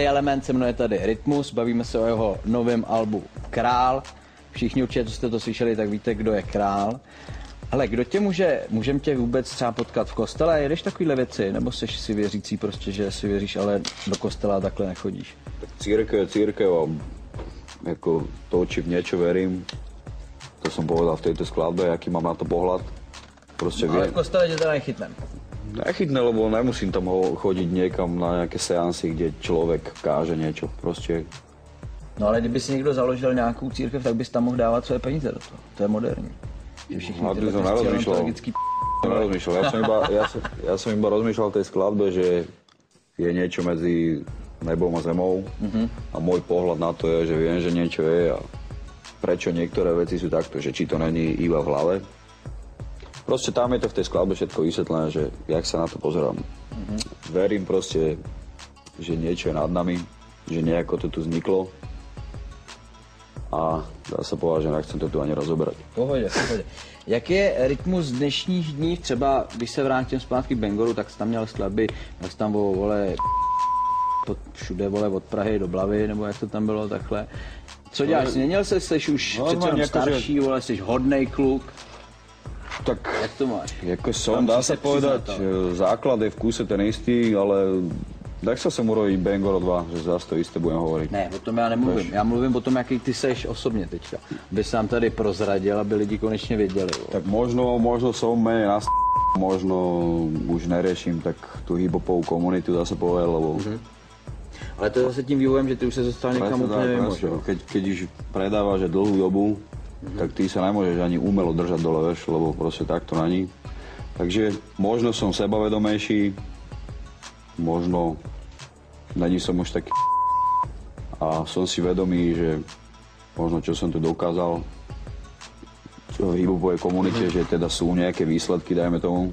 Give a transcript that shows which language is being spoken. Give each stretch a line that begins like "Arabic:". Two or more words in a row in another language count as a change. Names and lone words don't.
Czech: element, se mnou je tady Rytmus, bavíme se o jeho novém albu Král. Všichni určitě, co jste to slyšeli, tak víte, kdo je Král. Ale kdo tě můžeme tě vůbec třeba potkat v kostele? Jedeš takovýhle věci? Nebo jsi si věřící prostě, že si věříš, ale do kostela takhle nechodíš? Tak církev a jako to,
Slovak: či v niečo verím, to som povedal v tejto skladbe, aký mám na to pohľad. Proste
Czech: Ale v kostele tě teda nechytnem.
Slovak: Nechytne, lebo nemusím tam chodiť niekam na nejaké seansy, kde človek káže niečo. Proste.
Czech: No ale kdyby si někdo založil nějakou církev, tak bys tam mohl dávat své peníze do toho. To je moderní. Že všichni tyhle
Slovak: som nerozmýšľal. Ja som iba rozmýšľal v tej skladbe, že je niečo medzi nebom a zemou a môj pohľad na to je, že viem, že niečo je a prečo niektoré veci sú takto, že či to není iba v hlave. Proste tam je to v tej skladbe všetko vysvetlené, že jak sa na to pozerám. Verím proste, že niečo je nad nami, že nejako to tu vzniklo a dá sa povedať, že nechcem to tu ani rozoberať.
Czech: Pohodě. Jak je rytmus dnešních dní, třeba když se vrátím zpátky k Bangoru, tak jsi tam měl skladby, jak jsi tam vole všude vole od Prahy do Blavy, nebo jak to tam bylo takhle. Co děláš? Změnil jsi už přece jenom starší, vole, jsi hodnej kluk. Tak jak to máš?
Slovak: Jako som, dá sa povedať, základ je v kúse ten istý, ale nechcel som urobiť Bangor 2, že zase to isté budem hovoriť.
Czech: Ne, o tom já nemluvím. Já mluvím o tom, jaký ty seš osobně teďka. Aby sám tady prozradil, aby lidi konečně věděli.
Slovak: Tak možno som menej na možno už neriešim tak tú hip-hopovú komunitu, dá sa povedať, lebo...
Czech: Ale to je zase tím vývojem, že ty už se dostal někam úplně mimo.
Slovak: Keď už predávaš dlhú dobu, tak ty sa nemôžeš ani umelo držať dole, vieš, lebo proste takto není. Takže možno som sebavedomejší, možno není som už taký a som si vedomý, že možno čo som tu dokázal v hip-hopovej komunite, že teda sú nejaké výsledky, dajme tomu.